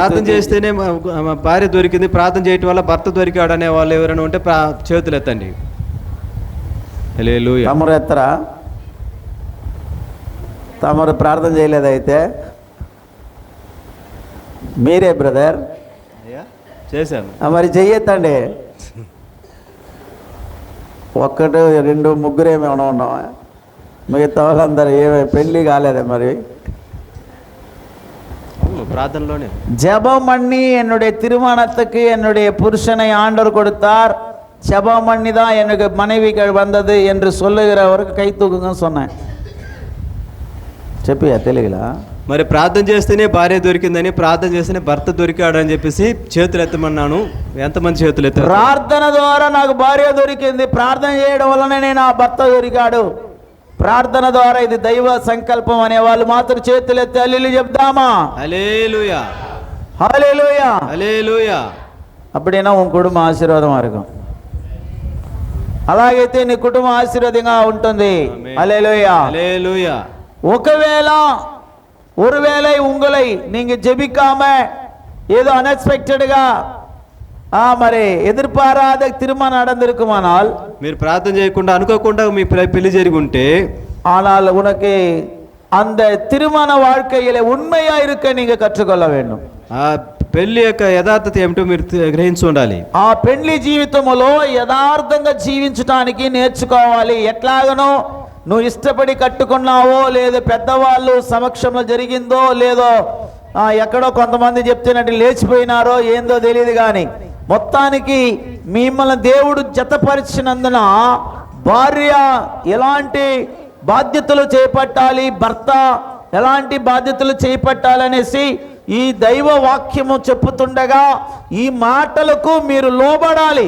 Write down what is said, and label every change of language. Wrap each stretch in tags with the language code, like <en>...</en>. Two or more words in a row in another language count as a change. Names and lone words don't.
<te>ప్రార్థన</te> <ta>தூக்கி.</ta> <te>చేస్తేనే భార్య దొరికింది, ప్రార్థన చేయటం వల్ల భర్త దొరికాడు అనే వాళ్ళు ఎవరైనా ఉంటే చేతులు ఎత్తండి. హల్లెలూయా. తమరు ఎత్తరా? తమరు ప్రార్థన చేయలేదైతే మీరే బ్రదర్ చేశాను. మరి చెయ్యొద్దండి. ఒక్కటి రెండు ముగ్గురు ఏమైనా ఉన్నావా? మిగతా వాళ్ళందరూ ఏమే పెళ్ళి కాలేదా? మరి ప్రార్థనలోనే</te> <ta>ஜெபம் பண்ணி என்னுடைய திருமணத்துக்கு என்னுடைய புருஷனை ஆண்டவர் கொடுத்தார், ஜெபம் பண்ணி தான் எனக்கு மனைவிகள் வந்தது என்று சொல்லுகிறவருக்கு கை தூக்குங்கன்னு சொன்னேன்.</ta> <te>చెప్పియా తెలుగులా? మరి ప్రార్థన చేస్తేనే భార్య దొరికిందని, ప్రార్థన చేస్తేనే భర్త దొరికాడు అని చెప్పేసి చేతులు ఎత్తమన్నాను. ఎంతమంది చేతులు ఎత్తారు? ప్రార్థన ద్వారా నాకు భార్య దొరికింది, ప్రార్థన చేయడం వల్లనే నా భర్త దొరికాడు. ప్రార్థన ద్వారా ఇది దైవ సంకల్పం అనే వాళ్ళు మాత్రం చేతులు ఎత్తి హల్లెలూయా చెప్దామా? హల్లెలూయా, హల్లెలూయా, హల్లెలూయా.</te> <ta>அப்படின்னா உன் குடும்ப ஆசீர்வாதமா இருக்கும்.</ta> <te>అలాగైతే నీ కుటుంబం ఆశీర్వాదంగా ఉంటుంది. హల్లెలూయా, హల్లెలూయా.</te> <ta>ஒருவேளை உங்களை நீங்க ஜெபிக்காம ஏதோ அன்எக்ஸ்பெக்டட்గా మరి ఎదుర్పారాద திருமணம் நடந்திருக்குமானால்,</ta> <te>మీరు ప్రార్థన చేయకుండా అనుకోకుండా మీ పెళ్లి జరిగి ఉంటే,</te> <ta>ஆனால் உனக்கு அந்த திருமண வாழ்க்கையில உண்மையா இருக்க நீங்க கற்றுக்கொள்ள வேண்டும்.</ta> <te>ఆ పెళ్లి యొక్క యథార్థత ఏమిటో మీరు గ్రహించి ఉండాలి. ఆ పెళ్లి జీవితంలో యథార్థంగా జీవించడానికి నేర్చుకోవాలి. ఎట్లాగనో నువ్వు ఇష్టపడి కట్టుకున్నావో లేదో, పెద్దవాళ్ళు సమక్షంలో జరిగిందో లేదో, ఎక్కడో కొంతమంది చెప్తున్నట్టు లేచిపోయినారో ఏందో తెలియదు, కానీ మొత్తానికి మిమ్మల్ని దేవుడు జతపరిచినందున భార్య ఎలాంటి బాధ్యతలు చేపట్టాలి, భర్త ఎలాంటి బాధ్యతలు చేపట్టాలనేసి ఈ దైవ వాక్యము చెప్పుతుండగా ఈ మాటలకు మీరు లోబడాలి.</te>